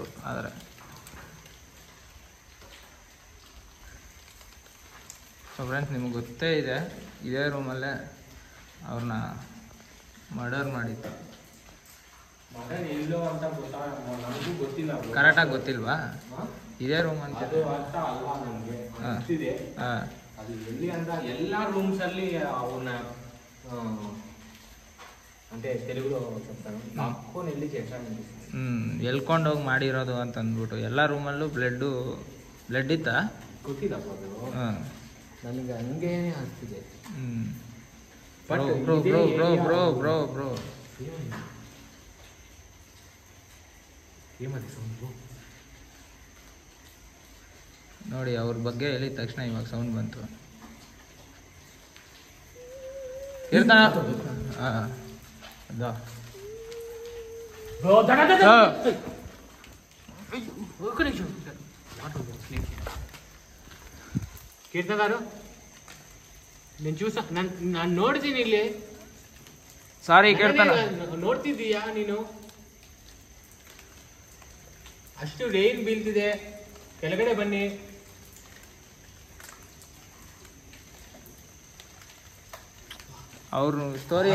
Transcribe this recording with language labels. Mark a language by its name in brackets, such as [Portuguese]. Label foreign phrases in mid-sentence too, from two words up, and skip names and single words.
[Kannada] ಆದರೆ ಸೊ ಫ್ರೆಂಡ್ಸ್, ನಿಮಗೆ ಗೊತ್ತೇ ಇದೆ, ಇದೇ ರೂಮಲ್ಲೇ ಅವ್ರನ್ನ ಮರ್ಡರ್ ಮಾಡಿತ್ತು. ಎಲ್ಲೋ ಅಂತ ನನಗೂ ಗೊತ್ತಿಲ್ಲ, ಕರೆಕ್ಟಾಗಿ ಗೊತ್ತಿಲ್ವಾ? ಇದೇ ರೂಮ್ ಅಂತ ಅರ್ಥ ಅಲ್ವಾ ನನಗೆ ಗೊತ್ತಿದೆ. ಅದು ಎಲ್ಲಿ ಅಂತ ಎಲ್ಲ ರೂಮ್ಸಲ್ಲಿ ಅವನ್ನ [Telugu] అంటే తెలుగులో చెప్తాను, లాక్కొని వెళ్ళి చేశాను. [Kannada] ಎಲ್ಕೊಂಡೋಗಿ ಮಾಡಿರೋದು ಅಂತ ಅಂದ್ಬಿಟ್ಟು ಎಲ್ಲ ರೂಮಲ್ಲೂ ಬ್ಲಡ್ ಇತ್ತಾ ಗೊತ್ತಿಲ್ಲಪ್ಪ ಅದು, ನನಗೆ ಹಂಗೆ ಅನಿಸ್ತಿದೆ. ಬ್ರೋ ಬ್ರೋ ಬ್ರೋ ಬ್ರೋ ಬ್ರೋ ಬ್ರೋ ಬ್ರೋ [Telugu] ఏమది సౌండు [Kannada] ನೋಡಿ, ಅವ್ರ ಬಗ್ಗೆ ಹೇಳಿದ ತಕ್ಷಣ ಇವಾಗ ಸೌಂಡ್ ಬಂತು. ಕೀರ್ತನ [Telugu] కీర్తన గారు, నేను చూసా, [Kannada] ನಾನು ನೋಡ್ತೀನಿ ಇಲ್ಲಿ. ಸಾರಿ ಕೀರ್ತನ, ನೋಡ್ತಿದ್ದೀಯಾ ನೀನು? ಅಷ್ಟು ರೈನ್ ಬೀಳ್ತಿದೆ, ಕೆಳಗಡೆ ಬನ್ನಿ. ಅವ್ರು ಸ್ಟೋರಿ